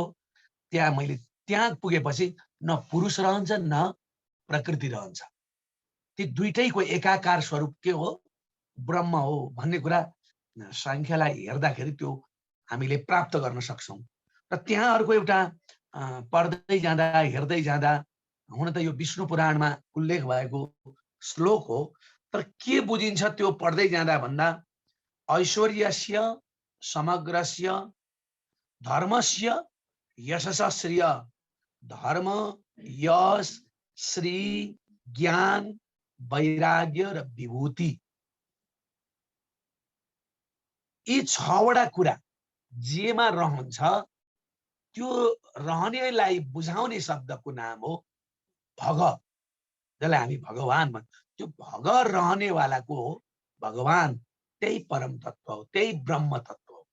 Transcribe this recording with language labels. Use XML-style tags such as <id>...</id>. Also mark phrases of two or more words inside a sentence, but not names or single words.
<ne>त्यहाँ पुगेपछि न पुरुष रहन्छ न प्रकृति रहन्छ, ती दुईटैको एकाकार स्वरूप के हो, ब्रह्म हो भन्ने कुरा सांख्यलाई हेर्दाखेरि त्यो हामीले प्राप्त गर्न सक्छौं। र त्यहाँ अर्को एउटा पढ्दै जाँदा हेर्दै जाँदा, हुन त यो विष्णु पुराणमा उल्लेख भएको श्लोक हो, तर के बुझिन्छ त्यो पढ्दै जाँदा भन्दा</ne> <sa>ऐश्वर्यस्य समग्रस्य धर्मस्य यशस्य</sa> <ne>धर्म यश श्री ज्ञान वैराग्य र विभूति, यी छवटा कुरा जेमा रहन्छ त्यो रहनेलाई बुझाउने शब्दको नाम हो भग, जसलाई हामी भगवान भन्छ। त्यो भग रहनेवालाको हो भगवान, त्यही परम तत्व हो, त्यही ब्रह्म तत्व हो।</ne>